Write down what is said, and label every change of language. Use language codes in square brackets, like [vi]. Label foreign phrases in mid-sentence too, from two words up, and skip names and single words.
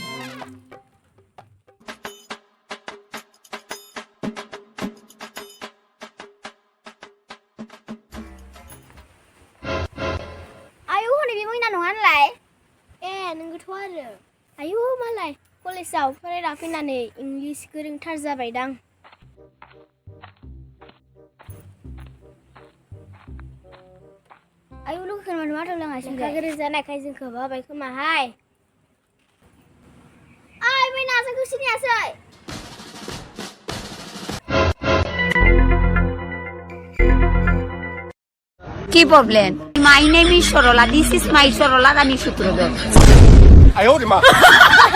[brx] आयु हनै बे मैना नङा होनलाय नोंगौथ' आरो आयु मालाय कलेजाव फरायना फैनानै इंलिस गोरोंथार जाबायदां आयु लोगोखौ मानो माथो लोङासै लेखा गोरों जानायखाय जोंखौ बाबाय खोमाहाय ओइ मैना जोंखौ सिनायासै [en] কি problem my name is Sarala this is my Sarala Rani Sutradhar